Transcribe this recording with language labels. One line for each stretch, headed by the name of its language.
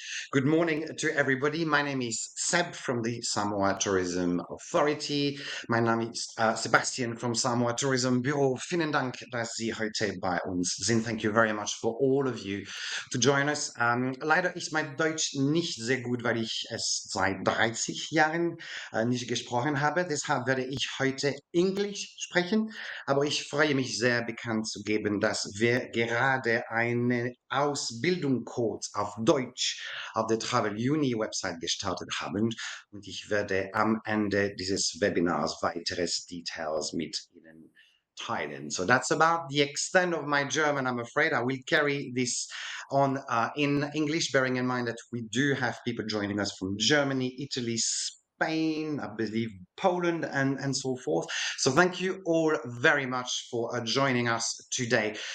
English: Good morning to everybody. My name is Seb from the Samoa Tourism Authority.
German: Mein Name ist Sebastian
English: from
German: Samoa Tourism Bureau. Vielen Dank, dass Sie heute bei uns sind.
English: Thank you very much for all of you to join us.
German: Leider ist mein Deutsch nicht sehr gut, weil ich es seit 30 Jahren nicht gesprochen habe. Deshalb werde ich heute Englisch sprechen. Aber ich freue mich sehr, bekannt zu geben, dass wir gerade eine Ausbildungskurs auf Deutsch auf der Travel Uni Website gestartet haben. Und ich werde am Ende dieses Webinars weiteres Details mit Ihnen teilen.
English: So that's about the extent of my German. I'm afraid I will carry this on in English, bearing in mind that we do have people joining us from Germany, Italy, Spain, I believe Poland, and so forth. So thank you all very much for joining us today.